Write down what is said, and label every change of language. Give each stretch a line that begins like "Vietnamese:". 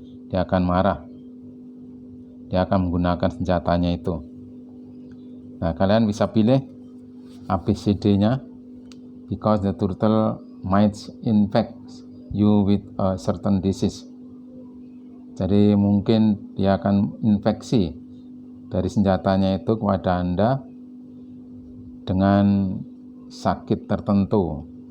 Indonesian: Dia akan marah, dia akan menggunakan senjatanya itu. Nah, kalian bisa pilih ABCD-nya.
English: Because the turtle might infect you with a certain disease.
Indonesian: Jadi mungkin dia akan infeksi dari senjatanya itu kepada Anda dengan sakit tertentu.